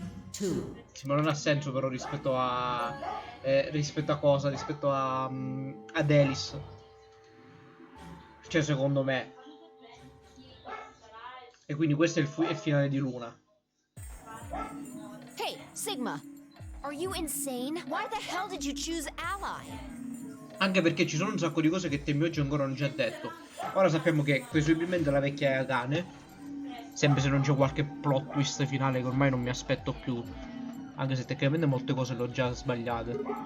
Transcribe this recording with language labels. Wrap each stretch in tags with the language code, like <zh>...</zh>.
<it>Sì, ma non ha senso però rispetto a cosa? Rispetto a ad Alice. Cioè secondo me. E quindi questo è il finale di Luna.</it> <en>Hey, Sigma! Are you insane? Why the hell did you choose Ally?</en> <it>Anche perché ci sono un sacco di cose che Temmio oggi ancora non ci ha detto. Ora sappiamo che presumibilmente la vecchia è Akane. Sempre se non c'è qualche plot twist finale che ormai non mi aspetto più. Anche se tecnicamente molte cose le ho già sbagliate.</it>